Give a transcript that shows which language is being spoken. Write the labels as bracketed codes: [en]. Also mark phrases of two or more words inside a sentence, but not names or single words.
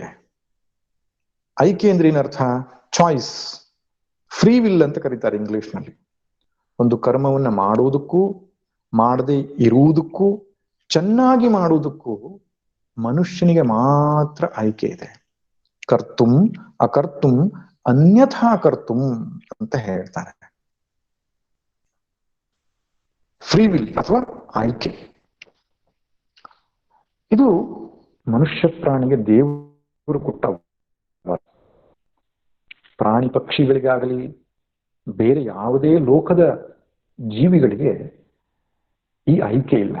[kn] ಆಯ್ಕೆ ಅಂದ್ರೆ ಏನರ್ಥ? [en] choice, free will [kn] ಅಂತ ಕರೀತಾರೆ ಇಂಗ್ಲಿಷ್ನಲ್ಲಿ. ಒಂದು ಕರ್ಮವನ್ನ ಮಾಡುವುದಕ್ಕೂ ಮಾಡದೆ ಇರುವುದಕ್ಕೂ ಚೆನ್ನಾಗಿ ಮಾಡುವುದಕ್ಕೂ ಮನುಷ್ಯನಿಗೆ ಮಾತ್ರ ಆಯ್ಕೆ ಇದೆ. [sa] ಕರ್ತುಂ ಅಕರ್ತುಂ ಅನ್ಯಥಾ ಕರ್ತುಂ [kn] ಅಂತ ಹೇಳ್ತಾರೆ. [en] free will [kn] ಅಥವಾ ಆಯ್ಕೆ, ಇದು ಮನುಷ್ಯ ಪ್ರಾಣಿಗೆ ದೇವರು ಕೊಟ್ಟ. ಪ್ರಾಣಿ ಪಕ್ಷಿಗಳಿಗಾಗಲಿ ಬೇರೆ ಯಾವುದೇ ಲೋಕದ ಜೀವಿಗಳಿಗೆ ಈ ಆಯ್ಕೆ ಇಲ್ಲ.